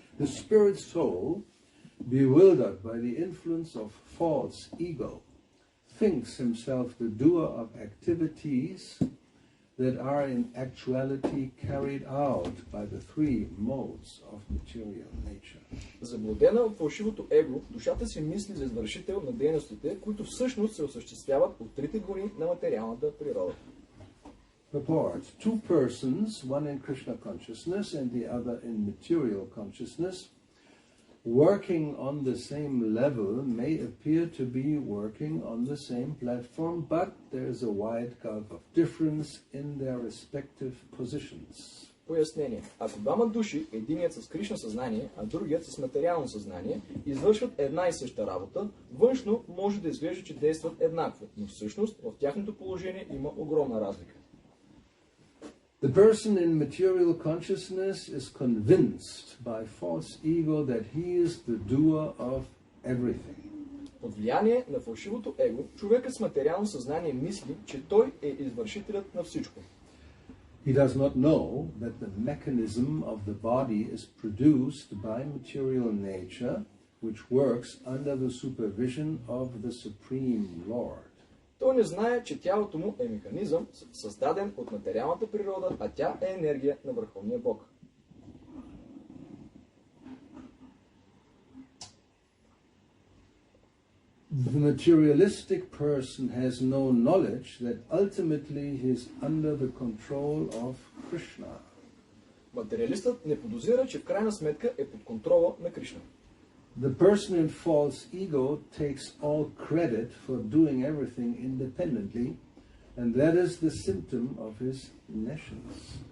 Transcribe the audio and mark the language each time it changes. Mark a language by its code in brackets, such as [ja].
[en] The spirit soul, bewildered by the influence of false ego, thinks himself the doer of activities that are in actuality carried out by the three modes of material nature. [bg] Заблудена от фалшивото его, душата си мисли за извършител на дейностите, които всъщност се осъществяват от трите гуни на материалната природа. [en] Purport. Two persons, one in Krishna consciousness and the other in material consciousness, working on the same level may appear to be working on the same platform, but there is a wide gulf of difference in their respective positions. [bg] Пояснение. Ако двама души, единият с Кришна съзнание, а другият с материално съзнание, извършват една и съща работа, външно може да изглежда, че действат еднакво, но всъщност в тяхното положение има огромна разлика. [en] The person in material consciousness is convinced by false ego that he is the doer of everything. [bg] Под влияние на фалшивото его, човекът с материално съзнание мисли, че той е извършителят на всичко. [en] He does not know that the mechanism of the body is produced by material nature, which works under the supervision of the Supreme Lord. [bg] Той не знае, че тялото му е механизъм, създаден от материалната природа, а тя е енергия на Върховния Бог. [en] The materialistic person has no knowledge that ultimately he is under the control of Krishna. [bg] Материалистът не подозира, че в крайна сметка е под контрола на Кришна. [en] The person in false ego takes all credit for doing everything independently, and that is the symptom of his nescience.